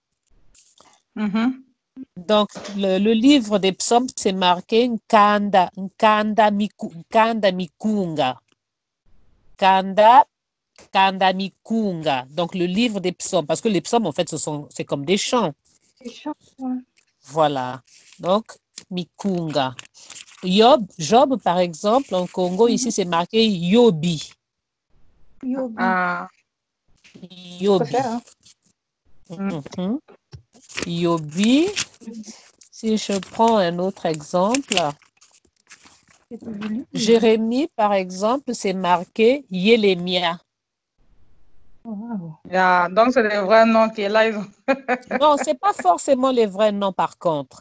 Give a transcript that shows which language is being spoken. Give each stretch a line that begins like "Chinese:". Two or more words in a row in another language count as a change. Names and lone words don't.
French: Donc, le livre des psaumes, c'est marqué Nkanda Mikunga. Kanda Mikunga. Donc, le livre des psaumes, parce que les psaumes, en fait, c'est comme des chants. Des chants, ouais. Voilà. Donc, Mikunga. Job, par exemple, en Congo, ici, c'est marqué Yobi. Yobi. Ah. Yobi. Yobi. Si je prends un autre exemple, Jérémie, par exemple, c'est marqué Yelemia. Wow. Yeah, donc, c'est les vrais noms qui est là. Non, ce n'est pas forcément les vrais noms, par contre.